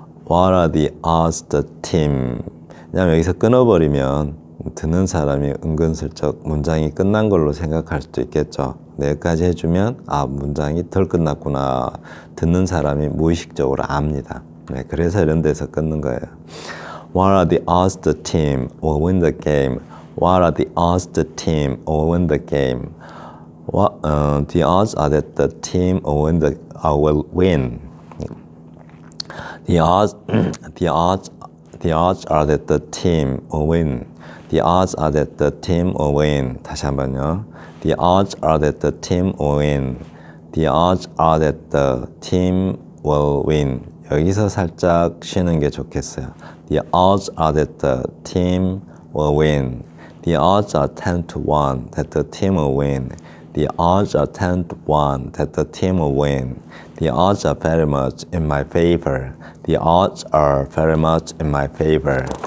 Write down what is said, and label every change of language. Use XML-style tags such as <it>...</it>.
<en>What are the odds the team?</en> <ko>왜냐면 여기서 끊어버리면 듣는 사람이 은근슬쩍 문장이 끝난 걸로 생각할 수도 있겠죠. 여기까지 해주면 아, 문장이 덜 끝났구나. 듣는 사람이 무의식적으로 압니다. 네, 그래서 이런 데서 끊는 거예요.</ko> <en>What are the odds the team will win the game? What are the odds the team will win the game? The odds are that the team will win. The odds are that the team will win. The odds are that the team will win.</en> <ko>다시 한번요.</ko> <en>The odds are that the team will win. The odds are that the team will win.</en> <ko>여기서 살짝 쉬는 게 좋겠어요.</ko> <en>The odds are that the team will win. The odds are 10 to 1 that the team will win. The odds are 10 to 1 that the team will win. The odds are very much in my favor. The odds are very much in my favor.</en>